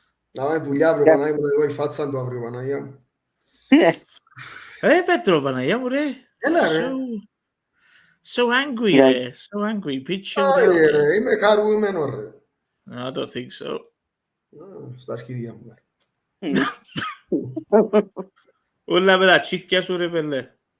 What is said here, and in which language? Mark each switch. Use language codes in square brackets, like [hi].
[el] Να πάει δουλειά αύριο Παναγία μου, εδώ η φάτσα του αύριο Παναγία μου. Πέτρο Παναγία μου ρε. Έλα ρε. [en] So angry ρε, so angry. [el] Όχι ρε, είμαι χαρούμενο ρε. [en] I don't think so. [el] Στα αρχίδια μου. Όλα με τα τσίθκια σου ρε πέλε.